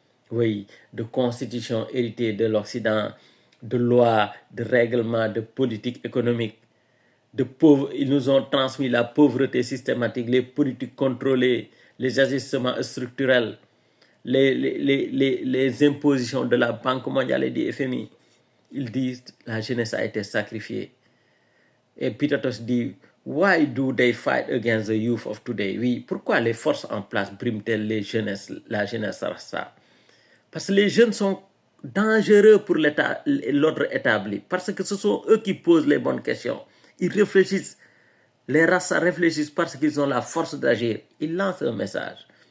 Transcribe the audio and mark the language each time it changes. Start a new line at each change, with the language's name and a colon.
French: Oui, de constitutions héritées de l'Occident, de lois, de règlements, de politiques économiques. Ils nous ont transmis la pauvreté systématique, les politiques contrôlées, les ajustements structurels, les impositions de la Banque mondiale et du FMI. Ils disent que la jeunesse a été sacrifiée. Et Peter Tosh dit,
English: why do they fight against the youth of today?
French: Oui, pourquoi les forces en place briment-elles la jeunesse rasta? Parce que les jeunes sont dangereux pour l'ordre établi. Parce que ce sont eux qui posent les bonnes questions. Ils réfléchissent. Les Rasta réfléchissent parce qu'ils ont la force d'agir. Ils lancent un message.